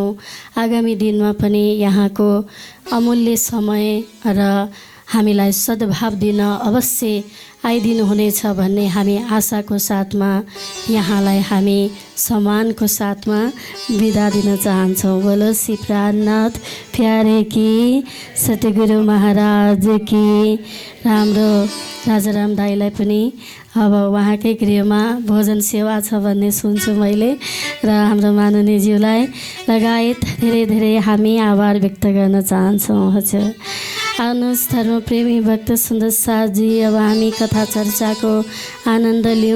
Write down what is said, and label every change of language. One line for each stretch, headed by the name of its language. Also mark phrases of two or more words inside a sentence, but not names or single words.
Nepali: आगामी दिनमा पनि यहाँको अमूल्य समय र हामीलाई सद्भाव दिन अवश्य आइदिनुहुनेछ भन्ने हामी आशाको साथमा यहाँलाई हामी सम्मानको साथमा बिदा दिन चाहन्छौँ।
Hindi: बोलो श्री प्राणनाथ प्यारे की, सतगुरु महाराज की।
Nepali: हाम्रो राजाराम दाईलाई पनि अब उहाँकै गृहमा भोजन सेवा छ भन्ने सुन्छु मैले र हाम्रो माननीयज्यूलाई लगायत धेरै धेरै हामी आभार व्यक्त गर्न चाहन्छौँ। हजुर आउनुहोस् धर्मप्रेमी भक्त सुन्दर साथजी, अब हामी कथा चर्चाको आनन्द लिउँ।